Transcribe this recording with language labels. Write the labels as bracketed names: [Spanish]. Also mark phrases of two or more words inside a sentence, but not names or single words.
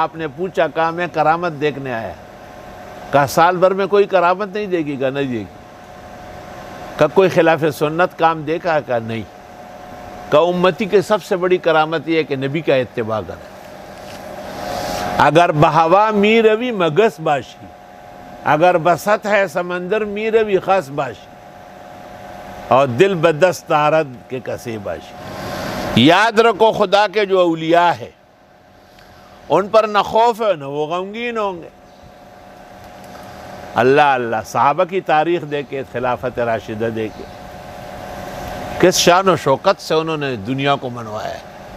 [Urdu] آپ نے پوچھا کہا میں کرامت دیکھنے آیا۔ کہا سال بھر میں کوئی کرامت نہیں دے گی؟ کہا نہیں دے گی۔ کہا کوئی خلاف سنت کام دیکھا؟ کہا نہیں۔ کہا امتی کے سب سے بڑی کرامت یہ ہے کہ نبی کا اتباع کرے۔ [Persian] اگر بہوا می روی مگس باشی، اگر بسط ہے سمندر می روی خس باشی، اور دل بدست آرد کے کسی باشی۔ [Urdu] یاد رکھو خدا کے جو اولیاء ہے ان پر نہ خوف ہے نہ وہ غمگین ہوں گے۔ اللہ اللہ، صحابہ کی تاریخ دیکھے، خلافت راشدہ دیکھے، کس شان و شوکت سے انہوں نے دنیا کو منوایا ہے۔